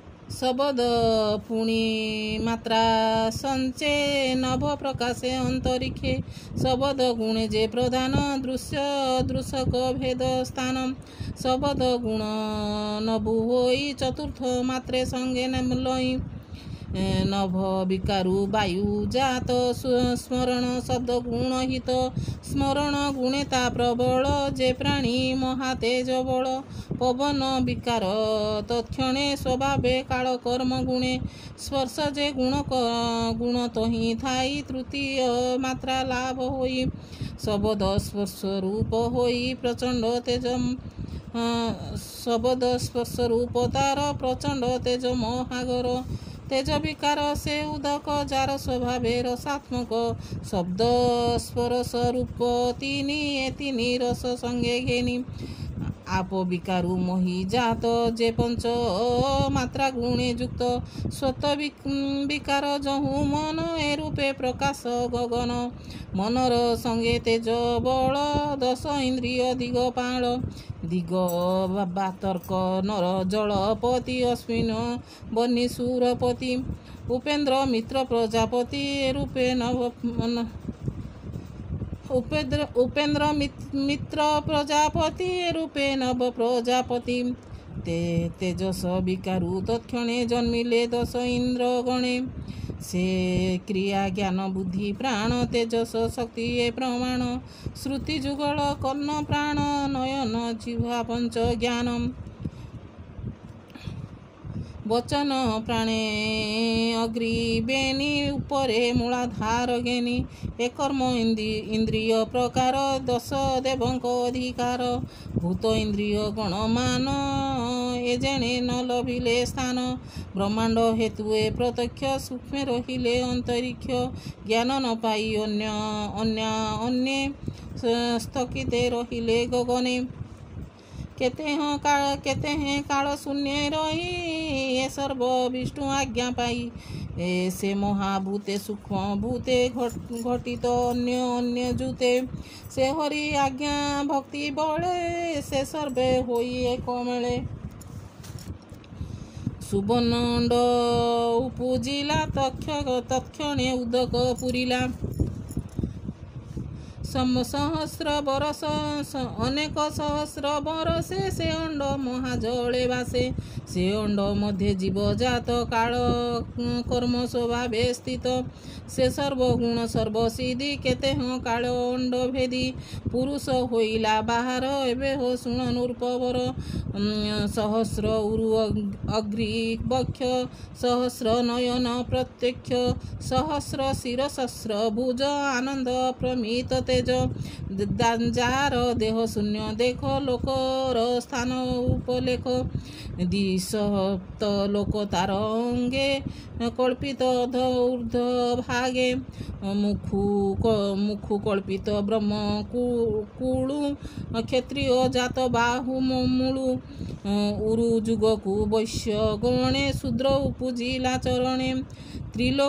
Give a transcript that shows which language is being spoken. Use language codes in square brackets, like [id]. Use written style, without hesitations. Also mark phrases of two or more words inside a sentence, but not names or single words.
[or] ଶବଦ ପୁଣୀ ମାତ୍ରା ସଞ୍ଚେ ନଭ ପ୍ରକାଶେ ଅନ୍ତରିକ୍ଷେ ଶବଦ ଗୁଣେ ଯେ ପ୍ରଧାନ ଦୃଶ୍ୟ ଦୃଶକ ଭେଦ ସ୍ଥାନ ଶବଦ ଗୁଣ ନଭୁ ହୋଇ ଚତୁର୍ଥ ମାତ୍ରେ ସଙ୍ଗେ ଲଇ ନଭ ବିକାରୁ ବାୟୁ ଜାତ ସ୍ମରଣ ଶବ୍ଦ ଗୁଣ ହିତ ସ୍ମରଣ ଗୁଣେତା ପ୍ରବଳ ଯେ ପ୍ରାଣୀ ମହାତେଜ ବଳ ପବନ ବିକାର ତତ୍କ୍ଷଣେ ସ୍ୱଭାବେ କାଳ କର୍ମ ଗୁଣେ ସ୍ପର୍ଶ ଯେ ଗୁଣ ତୋ ହି ଥାଇ ତୃତୀୟ ମାତ୍ରା ଲାଭ ହୋଇ ଶବଦ ସ୍ପର୍ଶ ରୂପ ହୋଇ ପ୍ରଚଣ୍ଡ ତେଜ ଶବଦ ସ୍ପର୍ଶ ରୂପ ତାର ପ୍ରଚଣ୍ଡ ତେଜ ମହାଗର ତେଜ ବିକାର ସେ ଉଦକ ଜାର ସ୍ୱଭାବେ ରସାତ୍ମକ ଶବ୍ଦ ସ୍ପର୍ଶ ରୂପ ତୀନ ରସ ସଙ୍ଗେ ଘେନୀ ଆପ ବିକାରୁ ମୋହି ଜାତ ଯେ ପଞ୍ଚ ମାତ୍ରା ଗୁଣେ ଯୁକ୍ତ ସ୍ୱତ ବିକାର ଯହୁ ମନ ଏ ରୂପେ ପ୍ରକାଶ ଗଗନ ମନର ସଙ୍ଗେ ତେଜ ବଳ ଦଶ ଇନ୍ଦ୍ରିୟ ଦିଗପାଳ ଦିଗ ବାତର୍କ ନର ଜଳପତି ଅଶ୍ୱିନ ବନୀ ସୁରପତି ଉପେନ୍ଦ୍ର ମିତ୍ର ପ୍ରଜାପତି ରୂପେ ଉପେନ୍ଦ୍ର ମିତ୍ର ପ୍ରଜାପତି ରୂପେ ନବ ପ୍ରଜାପତି ତେଜସ ବିକାରୁ ତତ୍କ୍ଷଣେ ଜନ୍ମିଲେ ଦଶ ଇନ୍ଦ୍ର ଗଣେ ସେ କ୍ରିୟା ଜ୍ଞାନ ବୁଦ୍ଧି ପ୍ରାଣ ତେଜସ ଶକ୍ତି ଏ ପ୍ରମାଣ ଶ୍ରୁତି ଯୁଗଳ କର୍ଣ୍ଣ ପ୍ରାଣ ନୟନ ଜିହ୍ୱା ପଞ୍ଚ ଜ୍ଞାନ ବଚନ ପ୍ରାଣେ ଅଗ୍ରି ବେନୀ ଉପରେ ମୂଳାଧାର ଗେନୀ ଏକର୍ମ ଇନ୍ଦ୍ରିୟ ପ୍ରକାର ଦଶ ଦେବଙ୍କ ଅଧିକାର ଭୂତ ଇନ୍ଦ୍ରିୟ ଗଣମାନ ଏ ଯେଣେ ନ ଲଭିଲେ ସ୍ଥାନ ବ୍ରହ୍ମାଣ୍ଡ ହେତୁ ଏ ପ୍ରତ୍ୟକ୍ଷ ସୂକ୍ଷ୍ମ ରହିଲେ ଅନ୍ତରିକ୍ଷ ଜ୍ଞାନ ନ ପାଇ ଅନ୍ୟ ସ୍ଥଗିତେ ରହିଲେ ଗଗନେ କେତେ ହେଁ କାଳ ଶୂନ୍ୟ ରହି ଯେ ସର୍ବ ବିଷ୍ଣୁ ଆଜ୍ଞା ପାଇ ସେ ମହାଭୂତେ ସୂକ୍ଷ୍ମ ଭୂତେ ଘଟିତ ଅନ୍ୟ ଜୁତେ ସେ ହରି ଆଜ୍ଞା ଭକ୍ତି ବଳେ ସେ ସର୍ବେ ହୋଇ ଏକ ମେଳେ ସୁବର୍ଣ୍ଣଣ୍ଡ ଉପଜିଲା ତତ୍କ୍ଷଣେ ଉଦକ ପୁରିଲା ସହସ୍ର ବରସ ଅନେକ ସହସ୍ର ବରସେ ସେ ଅଣ୍ଡ ମହାଜଳେ ବାସେ ସେ ଅଣ୍ଡ महाजले बासे से अंड ମଧ୍ୟ ଜୀବ ଜାତ କାଳ କର୍ମ ସ୍ୱଭାବେ ସ୍ଥିତ ସେ ସର୍ବଗୁଣ ସର୍ବସିଦ୍ଧି କେତେ ହାଁ କାଳ ଅଣ୍ଡ ଭେଦୀ ପୁରୁଷ ହୋଇଲା ବାହର ଏବେ ହୋ ଶୁଣ ନୂର୍ପବର ସହସ୍ର ଉରୁ ଅଗ୍ରି ବକ୍ଷ ସହସ୍ର ନୟନ ପ୍ରତ୍ୟକ୍ଷ ସହସ୍ର ଶିରସହସ୍ର ଭୁଜ ଆନନ୍ଦ ପ୍ରମିତ ତେଜ ଜାର ଦେହ ଶୂନ୍ୟ ଦେଖ ଲୋକର ସ୍ଥାନ ଉପଲେଖ ଦ୍ୱିସପ୍ତ ଲୋକ ତାର ଅଙ୍ଗେ କଳ୍ପିତ ଊର୍ଧ ଭାଗେ ମୁଖୁ କଳ୍ପିତ ବ୍ରହ୍ମ କୁଳୁ କ୍ଷତ୍ରିୟ ଜାତ ବାହୁ ମୂଳୁ ଉରୁ ଯୁଗକୁ ବୈଶ୍ୟ ଗଣେ ଶୂଦ୍ର ଉପଜିଲା ଚରଣେ ତ୍ରିଲୋକ